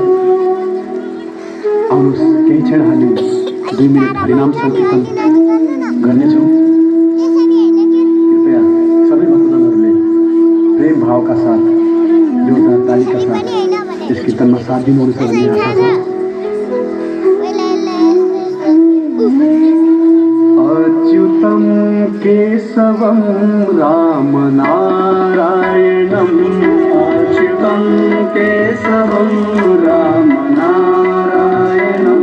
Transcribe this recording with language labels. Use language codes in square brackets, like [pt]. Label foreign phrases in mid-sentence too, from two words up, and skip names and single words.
[ne] आउनुहोस् केही क्षण हामी 2 मिनट हरिनाम संकीर्तन गर्नेछौँ। कृपया सबै भक्तजनहरूले प्रेम भावका साथ जोरदार तालीका साथ यस कीर्तनमा साथ दिनुहुनेछ भन्ने आशा छ। [sa] अच्युतं केशवं राम नारायणं, अच्युतं केशवं राम नारायणं,